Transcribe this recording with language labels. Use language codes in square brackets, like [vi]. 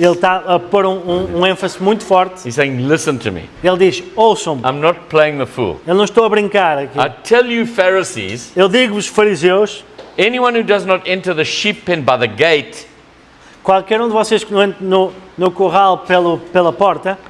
[pt] ele está a pôr um ênfase muito forte. [en] He's saying, listen to me. [pt] Ele diz, ouçam-me. [en] I'm not playing the fool. [pt] Eu não estou a brincar aqui. [en] I tell you, Pharisees, [pt] Eu digo-vos, fariseus, [en] anyone who does not enter the sheep pen by the gate, [pt] qualquer um de vocês que não entre no curral pela porta,